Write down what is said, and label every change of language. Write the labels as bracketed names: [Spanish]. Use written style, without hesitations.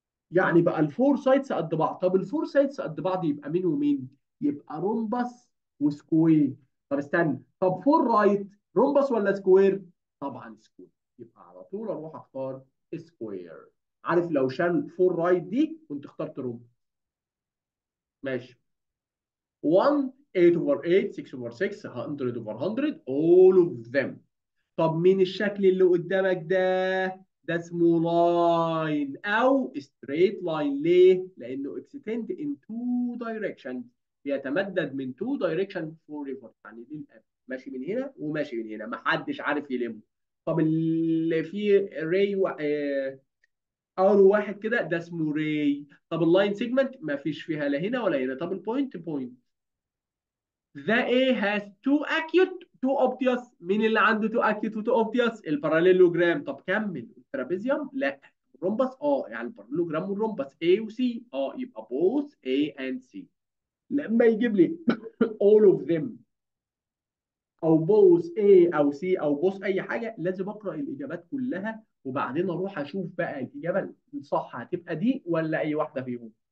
[Arabic] يعني بقى الفور سايدز قد بعض. طب الفور سايدز قد بعض يبقى مين ومين؟ يبقى رومبس وسكوير. طب استنى، طب فور رايت رومبس ولا سكوير؟ طبعا سكوير. يبقى على طول اروح اختار سكوير. عارف لو شال فور رايت دي كنت اخترت رومبس. ماشي. [English] 1 8 over 8 6 over 6 100 over 100 all of them. [Arabic] طب مين الشكل اللي قدامك ده؟ ده اسمه لاين او ستريت لاين. ليه؟ لانه [English] extend in two directions. [Arabic] بيتمدد من [English] two directions forever. [Arabic] يعني دي ماشي من هنا وماشي من هنا، محدش عارف يلمه. طب اللي فيه راي اول واحد كده ده اسمه راي. طب اللاين سيجمنت ما فيش فيها لا هنا ولا هنا. طب البوينت بوينت. [English] The A has two acute two obvious. [Arabic] مين اللي عنده [English] two acute [Arabic] و [English] two obvious؟ [Arabic] الباراليلوجرام. طب كمل. الترابيزيوم لا. الرومبس يعني الباراليلوجرام والرومبس A و C يبقى [English] both A and C. [Arabic] لما يجيب لي [English] all of them [Arabic] او both A او C او both اي حاجه، لازم اقرا الاجابات كلها وبعدين اروح اشوف بقى الاجابه الصح هتبقى دي ولا اي واحده فيهم.